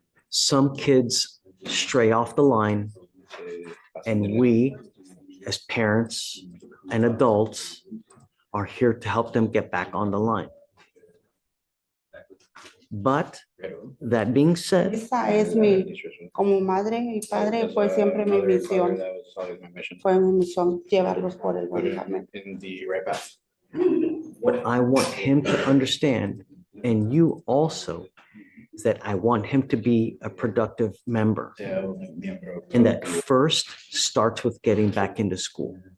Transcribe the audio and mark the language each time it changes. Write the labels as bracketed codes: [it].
[en] Some kids stray off the line, and we, as parents and adults, are here to help them get back on the line. But that being said, [es] Esa es como madre y padre, fue siempre mi misión. Fue mi misión llevarlos por el buen camino. [en] In the right path. what I want him to understand, and you also, is that I want him to be a productive member. And that first starts with getting back into school.